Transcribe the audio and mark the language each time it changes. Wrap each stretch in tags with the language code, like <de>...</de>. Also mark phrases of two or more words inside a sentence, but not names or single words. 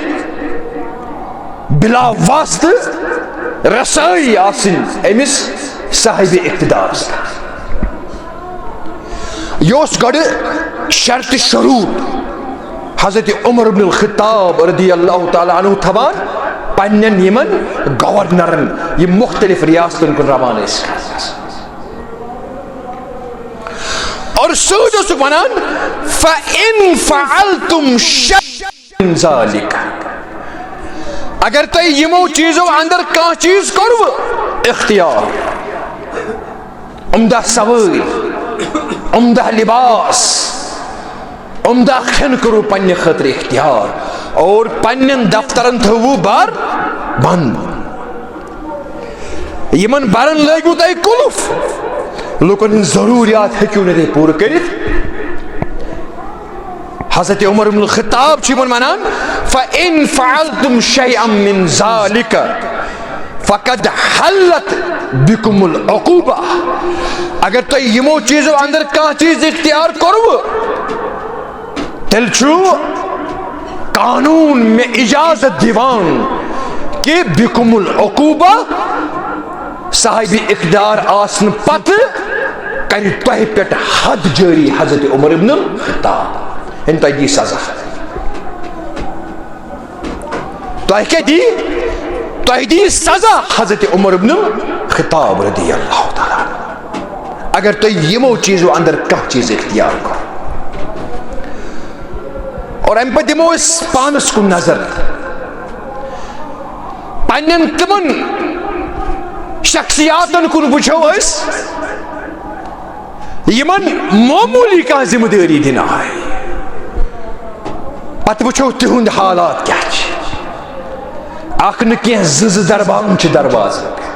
<ks>بلا واسطہٕ رسٲیی آسٕنۍ أمِس صاحبِ اقتدارس یہ اوس گۄڈٕ شرطِ شروٗط حضرت عمر بن الخطاب رضی اللہ تعالیٰ عنہ تھاوان پننٮ۪ن یِمن گورنرن یِم مختلف ریاستن کُن روانہٕ ٲسۍ کران اور سۭتۍ اوسُکھ ونان</ks> <ar>فَإِن فَعَلْتُمْ شَيْئًا مِنْ ذَلِكَ</ar> <ks>اگر تۄہہِ یِمو چیٖزو اندر کانٛہہ چیٖز کوٚروٕ اختیار عمدہ سوٲرۍ عمدہ لباس عمدہ کھٮ۪ن کوٚروٕ پننہِ خٲطرٕ اختیار اور پننٮ۪ن دفترن تھٲووٕ بر بنٛد یِمن برن لٲگِو تۄہہِ قُلف لوٗکن ہٕنٛدۍ ضروٗریات ہیٚکِو نہٕ تُہۍ پوٗرٕ کٔرِتھ حضرت عمر بن الخطاب چھُ یِمن ونان</ks> <ar>فَإِن فَعَلْتُمْ شَيْئًا مِنْ ذَلِكَ فَقَدْ حَلَّتْ بِكُمُ</ar> <ks>الْعُقُوبَةُ اگر تۄہہِ یِمو چیٖزو اندر کانٛہہ چیٖز اختیار کوٚروٕ تیٚلہِ چھُ قانوٗن مےٚ اِجازت دِوان کہِ</ks> <ar>بِكُمُ العُقوٗبَةُ</ar> <ks>صاحبِ اقتدار آسنہٕ پتہٕ کرِ تۄہہِ پٮ۪ٹھ حد جٲری حضرت عمر ابن الخطاب یعنی تۄہہِ دِی سزا تۄہہِ کیٛاہ دِی تۄہہِ دِی سزا حضرت عمر ابن الخطاب رضی اللہ تعالیٰ اگر تۄہہِ یِمو چیٖزو اندر کانٛہہ چیٖز اختیار کوٚر اور امہِ پتہٕ دِمو أسۍ پانس کُن نظر پننٮ۪ن تِمن شخصیاتن کُن وٕچھو أسۍ یِمن معموٗلی کانٛہہ ذمہٕ دٲری دِنہٕ آیہِ پتہٕ وٕچھو تِہُنٛد حالات کیٛاہ چھِ اکھ نہٕ کینٛہہ زٕ دربان چھِ دروازٕ</ks>